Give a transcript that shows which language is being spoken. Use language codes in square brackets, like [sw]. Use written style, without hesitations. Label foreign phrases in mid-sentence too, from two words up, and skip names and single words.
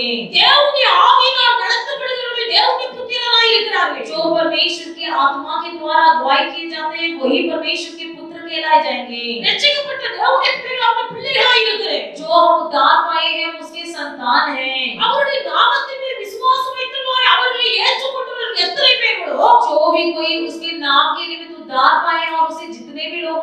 [ta] தேவனுடைய ஆவியினால் நடத்தப்படுகிறவர்கள் தேவனுடைய புத்திரராய் இருக்கிறார்கள். [hi] जो परमेश्वर की आत्मा के द्वारा अगुवाई किए जाते हैं वही परमेश्वर के पुत्र कहलाए जाएंगे। [ta] ரட்சிக்கப்பட்ட தேவனுடைய பிள்ளைகள் அவருடைய பிள்ளைகளாய் இருக்கிறார்கள். [hi] जो हम उद्धार पाए हैं उसके संतान हैं। [ta] அவருடைய நாமத்தின் மேல் விசுவாசம் வைத்தவர்கள் அவர்களை ஏற்றுக்கொண்டவர்கள் எத்தனை பேர்களோ [hi] जो भी कोई उसके नाम के निमित्त उद्धार पाए हैं और उसे जितने भी